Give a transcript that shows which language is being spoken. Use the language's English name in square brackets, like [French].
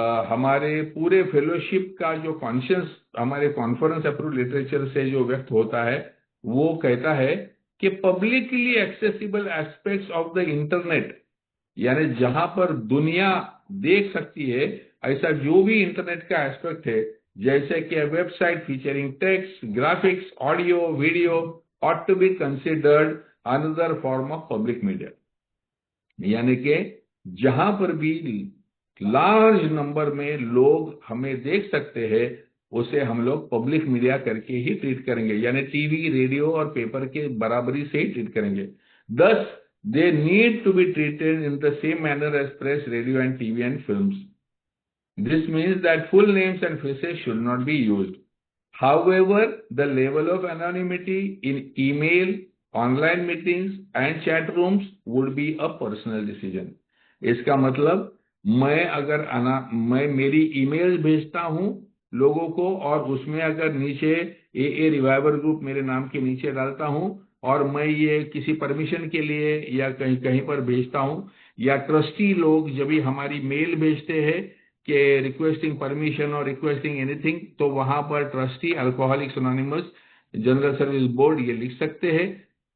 [Hindi] हमारे पूरे फेलोशिप का जो कॉन्शियस हमारे कॉन्फ्रेंस अप्रूव्ड लिटरेचर से जो व्यक्त होता है, वो कहता है कि [English] publicly accessible aspects of the internet, [Hindi] यानी जहां पर दुनिया देख सकती है ऐसा जो भी इंटरनेट का एस्पेक्ट है, जैसे कि [English] website featuring text, [Hindi] graphics, audio, video, [English] ought to be considered another form of public media। [Hindi] यानी कि जहां पर भी लार्ज नंबर में लोग हमें देख सकते हैं उसे हम लोग पब्लिक मीडिया करके ही ट्रीट करेंगे, यानी टीवी, रेडियो और पेपर के बराबरी से ही ट्रीट करेंगे। [English] Thus, they need to be treated in the same manner as press, radio and TV and films। This means that full names and faces should not be used। However, the level of anonymity in email, online meetings and chat rooms would be a personal decision. [Hindi] इसका मतलब मैं मेरी email भेजता हूं लोगों को और उसमें अगर नीचे ए रिवाइवर ग्रुप मेरे नाम के नीचे डालता हूं और मैं ये किसी परमिशन के लिए या कहीं कहीं पर भेजता हूं या ट्रस्टी लोग जब भी हमारी मेल भेजते हैं कि [English] requesting permission [Hindi] और [English] requesting anything, [Hindi] तो वहां पर trustee alcoholics anonymous general service board ये लिख सकते हैं।